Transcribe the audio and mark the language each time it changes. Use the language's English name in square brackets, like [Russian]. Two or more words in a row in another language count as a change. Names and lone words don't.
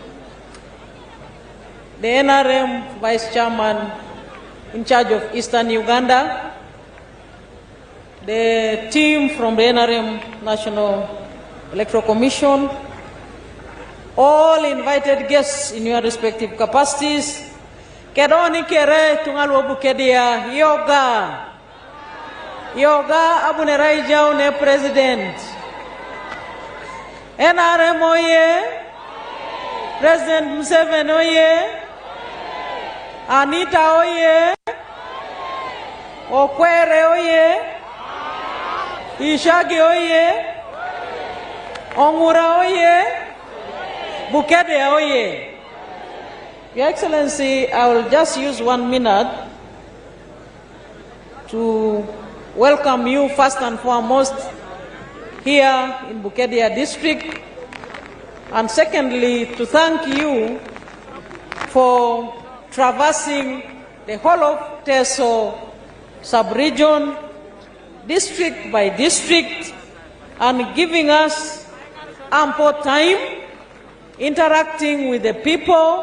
[English] the NRM Vice Chairman in charge of Eastern Uganda, the team from the NRM National Electoral Commission, all invited guests in your respective capacities. [Teso] Kedoni kere tungalwa Bukedea, yoga abune raijau ne president. NRM oye, President Museveni oye, Anita oye, Okwere oye, Ishagi oye, Omura oye, Bukedea oye. [English] Your Excellency, I will just use 1 minute to welcome you first and foremost here in Bukedea district, and secondly to thank you for traversing the whole of Teso sub-region, district by district, and giving us ample time interacting with the people.